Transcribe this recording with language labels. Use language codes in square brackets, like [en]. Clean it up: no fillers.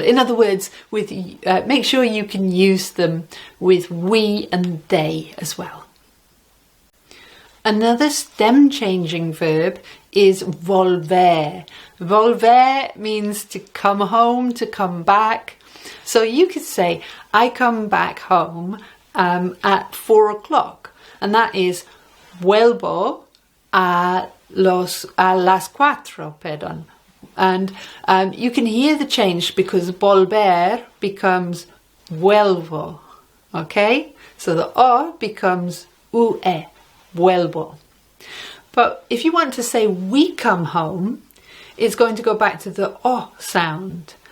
[en] In other words, with make sure you can use them with we and they as well. Another stem changing verb is volver. Volver means to come home, to come back. So you could say, I come back home at 4 o'clock. And that is [es] vuelvo a las 4, perdón. [en] And you can hear the change because volver becomes vuelvo. Okay? So the O becomes ue, vuelvo. But if you want to say we come home, it's going to go back to the O sound.